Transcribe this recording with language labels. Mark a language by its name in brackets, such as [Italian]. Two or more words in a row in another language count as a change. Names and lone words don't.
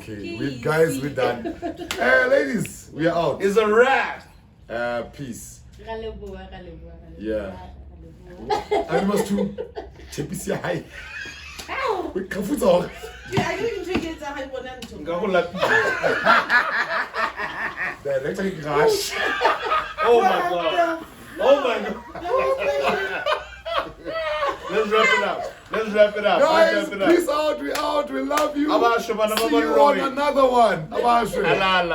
[English] Okay, key. we're done. Ladies, we are out. It's a wrap. Peace. Yeah. Anonymous 2. Chepisi high. We kafuza hore. Yeah, I didn't take it as I wanted to. [Tswana] Nka go lapisa. [English] Director crash. Oh my god. Oh my god. Let's wrap it up. Guys, peace out. We out. We love you. Abasho, bana See baba you Roy. on another one. Abasho.